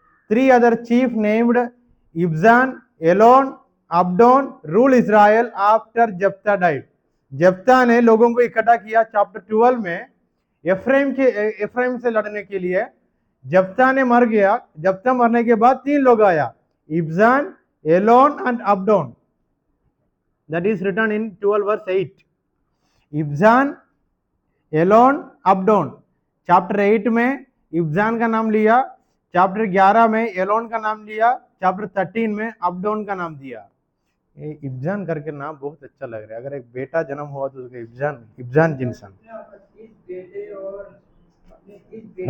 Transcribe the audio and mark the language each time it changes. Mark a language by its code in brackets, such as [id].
[en] Three other chief named Ibzan, Elon, Abdon rule Israel after Jephthah died. [hi] Jephthah ने लोगों को इकट्ठा किया चैप्टर 12 में एफ्राइम से लड़ने के लिए. जप्ता ने मर गया. जप्ता मरने के बाद तीन लोग आया, इब्जान, alone and Abdon. [en] That is written in 12 verse 8. [hi] इब्जान, Elon, Abdon. Chapter 8 में इब्जान का नाम लिया, चैप्टर 11 में एलोन का नाम लिया, चैप्टर 13 में अब्दोन का नाम दिया. ये इब्जान करके नाम बहुत अच्छा लग रहा है। अगर एक बेटा जन्म हुआ तो उसका इब्जान इब्जान जिनसन अपने इस बेटे और अपने इस बेटे